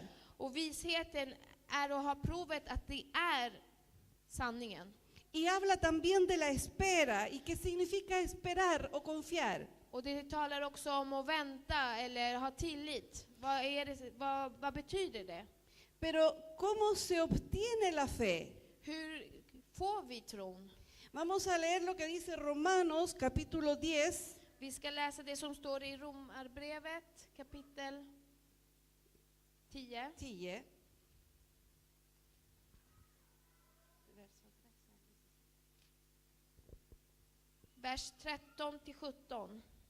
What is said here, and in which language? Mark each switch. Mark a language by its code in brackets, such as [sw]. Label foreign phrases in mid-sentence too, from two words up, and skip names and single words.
[sv] Och visheten är att ha provet att det är sanningen. [es] Y habla también de la espera. ¿Y qué significa esperar o confiar? [sv] Och det talar också om att vänta eller ha tillit. Vad betyder det? [es] Pero ¿cómo se obtiene la fe? [sv] Hur får vi tron? [es] Vamos a leer lo que dice Romanos capítulo 10. [sv] Vi ska läsa det som står i Romarbrevet kapitel 10. 10. Vers 13 till 17.